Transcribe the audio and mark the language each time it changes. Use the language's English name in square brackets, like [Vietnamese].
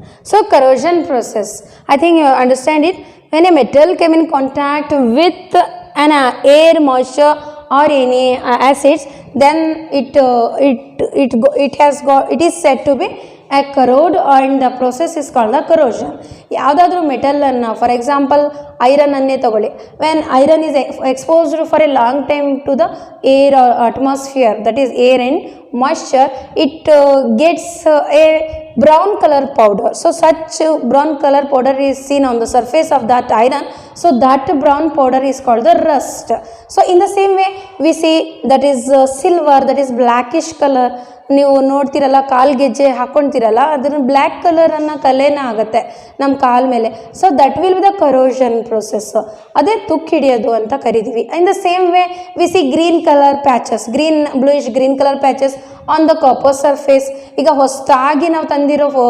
[English] So corrosion process, I think you understand it. When a metal came in contact with an air, moisture or any acids, then it is said to be a corrode, and the process is called the corrosion. [Kannada] ಯಾವುದಾದ್ರೂ ಮೆಟಲನ್ನು, [English] for example [Kannada] ಐರನನ್ನೇ ತಗೊಳ್ಳಿ. [English] When iron is exposed for a long time to the air or atmosphere, that is air and moisture, it gets a brown color powder. So such brown color powder is seen on the surface of that iron. So that brown powder is called the rust. So in the same way we see that is silver, that is blackish color. [Kannada] ನೀವು ನೋಡ್ತಿರಲ್ಲ, ಕಾಲು ಗೆಜ್ಜೆ ಹಾಕ್ಕೊಳ್ತಿರಲ್ಲ, ಅದನ್ನು black ಕಲರನ್ನು ಕಲೆನ ಆಗುತ್ತೆ ನಮ್ಮ ಕಾಲ ಮೇಲೆ. [English] So that will be the corrosion process. [Kannada] ಅದೇ ತುಕ್ಕು ಹಿಡಿಯೋದು ಅಂತ ಕರಿತೀವಿ. [English] In the same way we see green colour patches, bluish green colour patches on the copper surface. [Kannada] ಈಗ ಹೊಸದಾಗಿ ನಾವು ತಂದಿರೋ